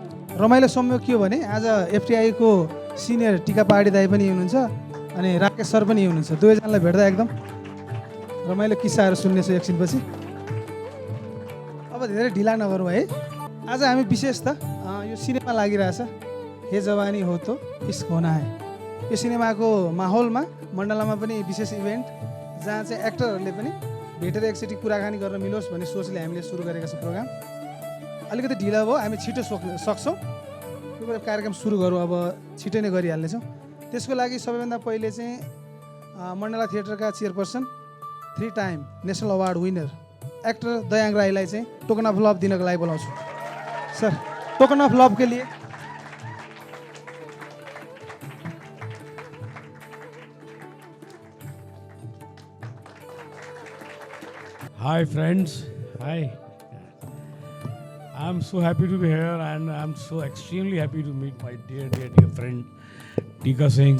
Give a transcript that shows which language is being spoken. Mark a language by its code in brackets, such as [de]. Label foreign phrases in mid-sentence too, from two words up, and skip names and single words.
[ne] रमाइलो संयोग के हो भने आज एफटिआईको सिनियर टिका पहाडी दाई पनि हुनुहुन्छ अनि राकेश सर पनि हुनुहुन्छ। दुवैजनालाई भेट्दा एकदम रमाइलो किस्साहरू सुन्नेछु एकछिनपछि। अब धेरै ढिला नगरौँ है। आज हामी विशेष त यो सिनेमा लागिरहेछ, हे जवानी हो तो इश्क होना है। यो सिनेमाको माहौलमा मण्डलामा पनि विशेष इभेन्ट जहाँ चाहिँ एक्टरहरूले पनि भेटेर एकचोटि कुराकानी गर्न मिलोस् भन्ने सोचले हामीले सुरु गरेका छौँ प्रोग्राम। अलिकति ढिला भयो, हामी छिटो सक्छौँ यो कार्यक्रम सुरु गरौँ। अब छिटो नै गरिहाल्नेछौँ। त्यसको लागि सबैभन्दा पहिले चाहिँ मण्डला थिएटरका चेयरपर्सन 3 [en] time national award winner actor [ne] दयाङ राईलाई चाहिँ [en] token of love [ne] दिनको लागि बोलाउँछु। [en] sir, token of love [hi] के लिए। [en] Hi friends, hi. I'm so happy to be here and I'm so extremely happy to meet my dear friend Tika Singh.